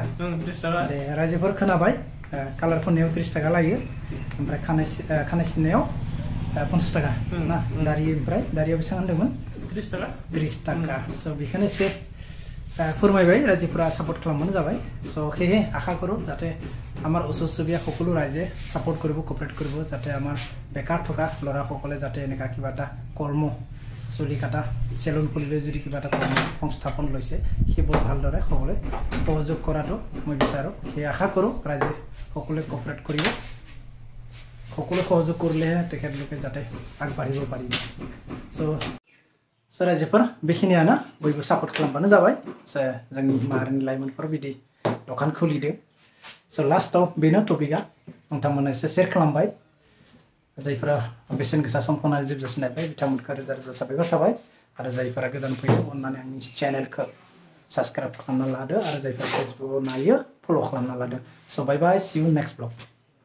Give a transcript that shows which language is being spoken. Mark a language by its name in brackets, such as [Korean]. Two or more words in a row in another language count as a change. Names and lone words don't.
[Bodo] 30 टाका दे रायजोफोर खोनाबाय कालार फोननायाव 30 टाका लायो ओमफ्राय खानाय सिननायाव 50 टाका ना दारि ओमफ्राय दारियाव बेसेबां होनदोंमोन 30 टाका 30 टाका स' बेखौनो एसे फोरमायबाय रायजोफोरा सापर्ट खालामबानो जाबाय स' [Assamese] সেয়ে আশা কৰোঁ যাতে আমাৰ ওচৰ চুবুৰীয়া সকলো ৰাইজে সাপোর্ট কৰিব কোঅপাৰেট কৰিব যাতে আমাৰ বেকাৰ থকা ল'ৰাসকলে যাতে এনেকা কিবা এটা কৰ্ম চুলি কাটা চেলুন খুলিলে যদি কিবা এটা কৰ্ম সংস্থাপন লৈছে সেইবোৰ ভালদৰে সকলোৱে সহযোগ কৰাটো মই বিচাৰোঁ সেই আশা কৰোঁ ৰাইজে সকলোৱে কোঅপাৰেট কৰিব সকলোৱে সহযোগ কৰিলেহে তেখেতলোকে যাতে আগবাঢ়িব পাৰিব [Bodo] स' रायजोफोर बेखिनियानो बयबो सापर्ट खालामबानो जाबाय जोंनि माहारिनि लाइमोनफोरा बिदि दखान खुलिदों स' लास्टआव बेनो टपिकआ नोंथांमोननो एसे शेयार खालामबाय जायफोरा बेसेन गोसा समखौ नायनानै जोबजासिम नायबाय बिथांमोनखौ रोजा रोजा साबायखर थाबाय आरो जायफोरा गोदान फैयो अननानै आंनि चेनेलखौ साबस्क्राइब खालामना लादो आरो जायफोरा फेसबुकआव नायो फल' खालामना लादो स' [English] bye bye see you next blog